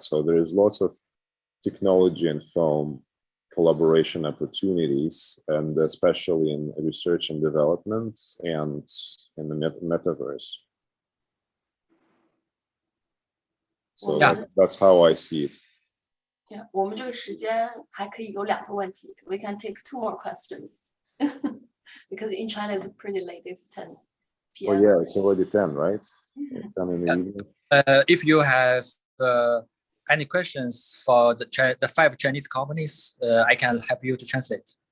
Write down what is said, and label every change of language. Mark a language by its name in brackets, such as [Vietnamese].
[English] So there is lots of technology and film collaboration opportunities, and especially in research and development and in the metaverse. So yeah, that's how I see it. Yeah, [Chinese] 我们这个时间还可以有2个问题. [English] We can take 2 more questions because in China it's pretty late. It's 10 p.m. Oh yeah, it's already 10, right? 10 in the evening. If you have any questions for the 5 Chinese companies, I can help you to translate.